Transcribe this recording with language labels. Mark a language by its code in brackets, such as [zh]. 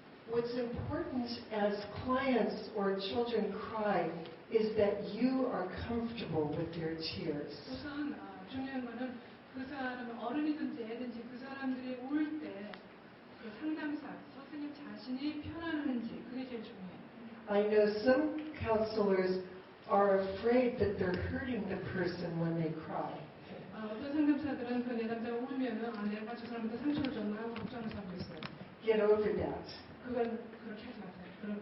[en] What's important as clients or children cry is that you are comfortable with their tears. [ko] 우선 중요한 거는 그 사람 어른이든지 애든지 그 사람들이 울 때 그 상담사 선생님 자신이 편안한지 그게 제일 중요해요. [en] I know some counselors are afraid that they're hurting the person when they cry. [ko] 어떤 상담사들은 그 내담자가 울면은 저 사람한테 상처를 줬나 하고 걱정하는 사람도 있어요. [en] Get over that. [ko] 그건 그렇게 하지 마세요.